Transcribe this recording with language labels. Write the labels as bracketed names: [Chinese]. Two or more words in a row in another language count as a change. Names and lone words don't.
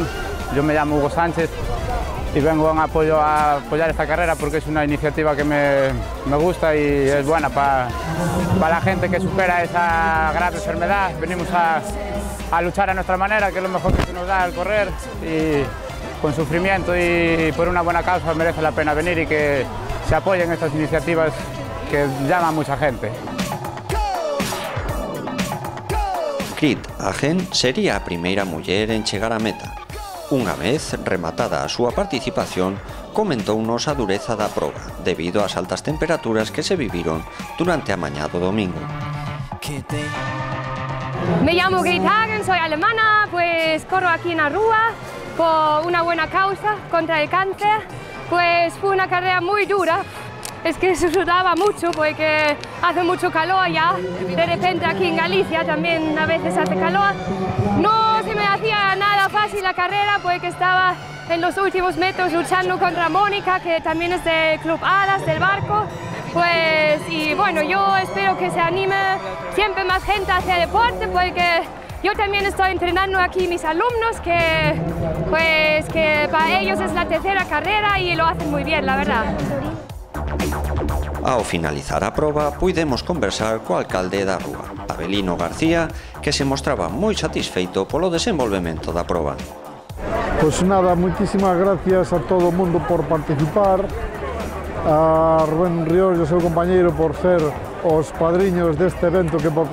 [Spanish] Yo me llamo Hugo Sánchez y vengo a apoyar esta carrera porque es una iniciativa que me gusta y es buena para la gente que supera esa grave enfermedad. Venimos a luchar a nuestra manera, que es lo mejor que se nos da el correr, y con sufrimiento y por una buena causa merece la pena venir y que se apoyen estas iniciativas que llaman a mucha gente. [Galician] Grit Agen sería a primeira muller en chegar á meta. Unha vez rematada a súa participación, comentounos a dureza da proba, debido ás altas temperaturas que se viviron durante a mañá do domingo. [Spanish] Me llamo Grit Hagen, soy alemana, pues corro aquí en la Rúa por una buena causa contra el cáncer. Pues fue una carrera muy dura. Es que se sudaba mucho porque hace mucho calor allá. De repente aquí en Galicia también a veces hace calor. No se me hacía nada fácil la carrera porque estaba en los últimos metros luchando contra Mónica, que también es del Club Adas, del Barco. Pues, y bueno, yo espero que se anime siempre más gente hacia el deporte, porque yo también estoy entrenando aquí mis alumnos, que para ellos es la tercera carrera y lo hacen muy bien, la verdad. [Galician] Ao finalizar a proba, puidemos conversar co alcalde da Rúa, Abelino García, que se mostraba moi satisfeito polo desenvolvemento da proba. Pois nada, moitísimas gracias a todo o mundo por participar, a Rubén Ríos e o seu compañeiro por ser os padriños deste evento que por